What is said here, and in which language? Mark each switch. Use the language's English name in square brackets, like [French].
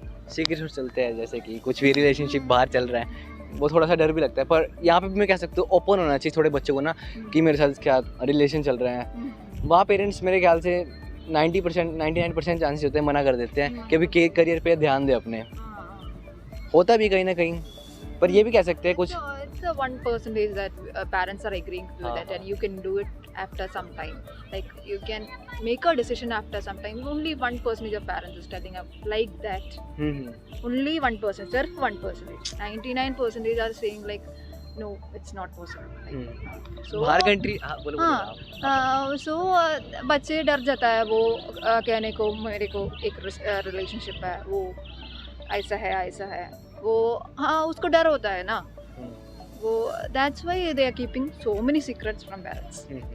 [Hindi] Secret चलते हैं, जैसे कि कुछ भी रिलेशनशिप बाहर चल रहा है, वो थोड़ा सा डर भी लगता है, पर यहाँ पे भी मैं कह सकता हूँ ओपन होना चाहिए थोड़े बच्चों को ना, कि मेरे साथ क्या रिलेशन चल रहे हैं। वहाँ पेरेंट्स मेरे ख्याल से 99% चांसेस होते हैं मना कर देते हैं कि अभी करियर पे ध्यान दे अपने, होता भी कहीं ना कहीं, पर ये भी कह सकते हैं कुछ। [English] It's a 1% that parents are agreeing to that, and you can do it after some time. Like you can make a decision after some time. Only 1% of parents is telling up like that. Only 1%, sir, 1%. 99% are saying like, no, it's not possible. Like, so [Hindi] बाहर country, बोलो so बच्चे डर जाता है वो कहने को, मेरे को एक रिलेशनशिप है, वो ऐसा है, वो हाँ उसको डर होता है ना, वो [English] that's why they are keeping so many secrets from parents।